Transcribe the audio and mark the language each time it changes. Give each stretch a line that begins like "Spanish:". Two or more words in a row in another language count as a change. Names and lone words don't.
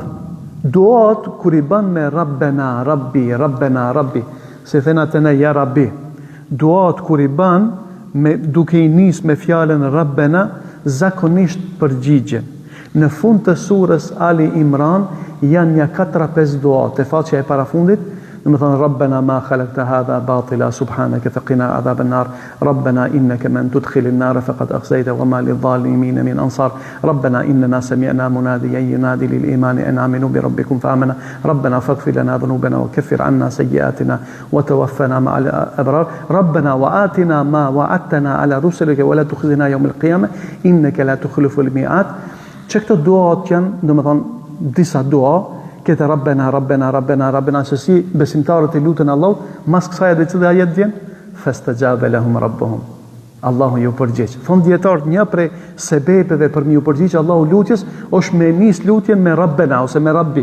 Albanian: Duat kur I bën me Rabbena, Rabbi, se thënë atë ne ja Rabbi. Duat kur I bën duke I nis me fjalën Rabbena, zakonisht përgjigjen. Në fund të surës Ali Imran janë një 4-5 duat. Te faqja e parafundit, do të thonë
Arabic: ربنا ما خلقت هذا باطلا سبحانك فقنا عذاب النار. ربنا إنك من تدخل النار فقد أخزيته وما للظالمين من أنصار. ربنا إننا سمعنا مناديا ينادي للإيمان أن آمنوا بربكم فآمنا. ربنا فاغفر لنا ذنوبنا وكفر عنا سيئاتنا وتوفنا مع الأبرار. ربنا وآتنا ما وعدتنا على رسلك ولا تخزنا يوم القيامة إنك لا تخلف الميعاد.
Albanian: Që këto duat janë, do të thonë, disa dua, këtë Rabbena, se si besimtarët I lutën Allah, mas kësaj edhe cili ajet vjen,
Arabic: فاستجاب لهم ربهم.
Albanian: Allahu ju përgjigj. Thonë dietarët, një prej sebepeve për mi ju përgjigj Allahu lutjes, është me nis lutjen me Rabbena, ose me Rabbi.